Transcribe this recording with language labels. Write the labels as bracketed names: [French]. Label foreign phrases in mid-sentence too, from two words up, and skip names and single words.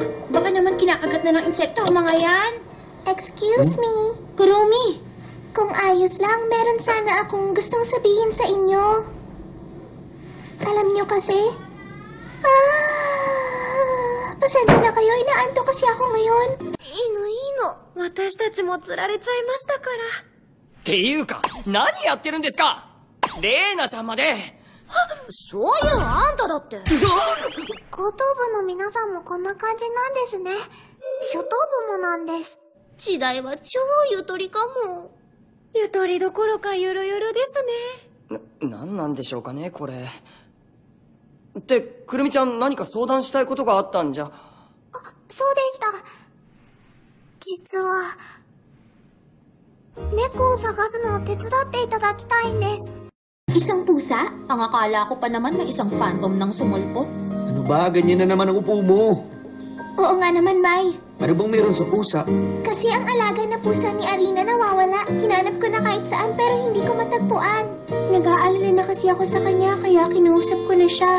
[Filipino] Baka naman kinakagat na ng insekto ang mga yan. [English] Excuse me. [Filipino] Kurumi. Kung ayos lang, meron sana akong gustong sabihin sa inyo. Alam niyo kasi? Pasensya na kayo. Inaantok kasi ako ngayon. [Japanese] 私たちも釣られちゃいましたから。っていうか、何やってるんですかレーナちゃんまで。そういうあんただって。高等部の皆さんもこんな感じなんですね。初等部もなんです。時代は超ゆとりかも。ゆとりどころかゆるゆるですね。なんなんでしょうかね、これ。って、くるみちゃん何か相談したいことがあったんじゃ。そうでした。実は、猫を探すのを手伝っていただきたいんです。 [Filipino] Isang pusa? Ang akala ko pa naman may isang phantom ng sumulpot. Ano ba? Ganyan na naman ang upo mo. Oo nga naman, Mai. Ano bang meron sa pusa? Kasi ang alaga na pusa ni Arina nawawala. Hinanap ko na kahit saan pero hindi ko matagpuan. Nag-aalala na kasi ako sa kanya kaya kinuusap ko na siya.